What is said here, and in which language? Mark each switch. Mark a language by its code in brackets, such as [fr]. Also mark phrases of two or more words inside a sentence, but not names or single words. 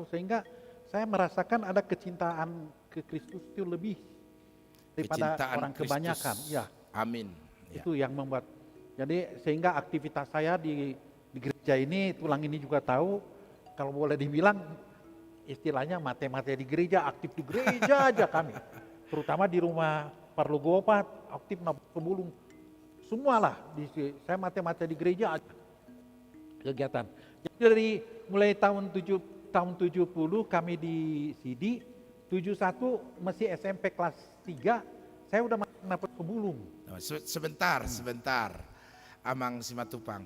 [id] Sehingga saya merasakan ada kecintaan ke Kristus itu lebih daripada Kecintaan orang Kristus. kebanyakan. Ya. Amin. Ya. Itu yang membuat. Jadi sehingga aktivitas saya di gereja ini, tulang ini juga tahu, kalau boleh dibilang istilahnya mate-mate di gereja, aktif di gereja aja kami. Terutama di rumah Parlogopat, aktif pembulung. Semualah, saya mate-mate di gereja aja kegiatan. Jadi dari mulai tahun 70 kami di CD, 71 masih SMP kelas 3, saya udah dapat pembulung. Sebentar. Amang Simatupang.